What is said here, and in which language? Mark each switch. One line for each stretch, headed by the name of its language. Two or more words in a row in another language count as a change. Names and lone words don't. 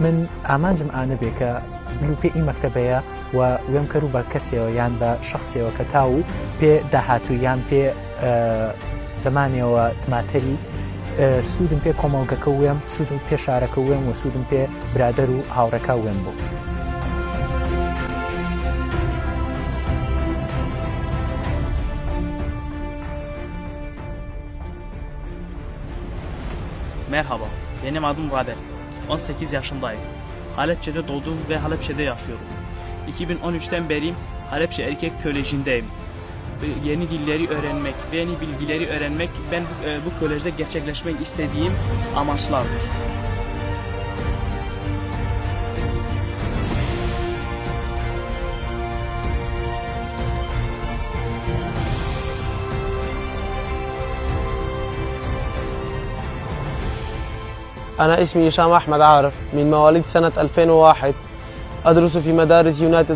Gurani: من ئامانجم ئانە بێ کە بلوپێ ئی مەکتەبەیە و وێم کەرو بە کەسێەوە یان بە شخصیەوە کە تاو پێ داهاتوو یان پێ زمانیەوە تماتەری سوودم پێ کۆمەڵگەکە وێم سوودم پێ شارەکە وێم و سوودم پێ برادەر و هاوڕەکە وێم بوو.
Turkish: Merhaba, benim adım Rader. 18 yaşındayım. Halepçe'de doğdum ve Halepçe'de yaşıyorum. 2013'ten beri Halepçe Erkek Koleji'ndeyim. Yeni dilleri öğrenmek ve yeni bilgileri öğrenmek ben bu kolejde gerçekleşmek istediğim amaçlardır.
Arabic: أنا اسمي هشام أحمد عارف من مواليد سنة 2001 أدرس في مدارس يونايتد